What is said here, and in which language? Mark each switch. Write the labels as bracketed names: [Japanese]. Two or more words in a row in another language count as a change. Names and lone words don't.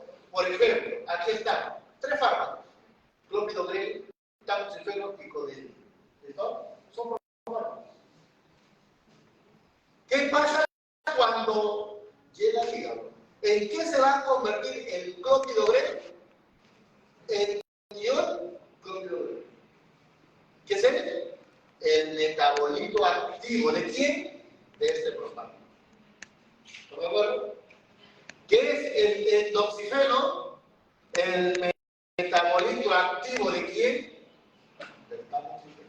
[Spanish] Por ejemplo, aquí están 3 fármacos: clopidogrel, tamoxifeno y codeína. ¿Listo? Son fármacos. ¿Qué pasa cuando llega al hígado? ¿En qué se va a convertir el clopidogrel? En ion clopidogrel. ¿Qué es el metabolito activo de quién? De este profármaco. ¿Estamos de acuerdo? ¿Qué es el endoxifeno? El metabolito activo de quién? Del tamoxifeno.